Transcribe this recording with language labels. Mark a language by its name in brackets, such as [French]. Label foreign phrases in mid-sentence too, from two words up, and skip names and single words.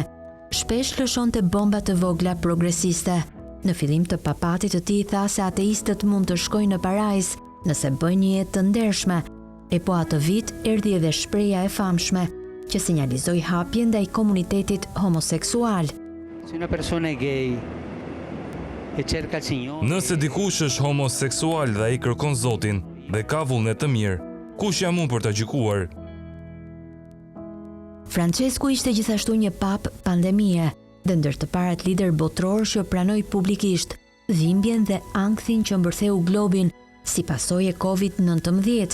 [Albanian] Shpesh lëshonte bomba të vogla progresiste. Në fillim të papatit të tij tha se ateistët mund të shkojnë në parajs nëse bëjnë një jetë të ndershme, e po atë vit erdhi edhe shpreha e famshme që sinjalizoi hapjen ndaj komunitetit homoseksual. [Italian] Se una persona è gay e cerca il Signore. [Albanian] Nëse dikush është homoseksual dhe ai kërkon Zotin dhe ka vullnet të mirë, kush jam unë për ta gjykuar? Francesku ishte gjithashtu një pap pandemie dhe ndër të parat lider botror që pranoi publikisht dhimbjen dhe ankthin që mbërtheu globin si pasojë e COVID-19.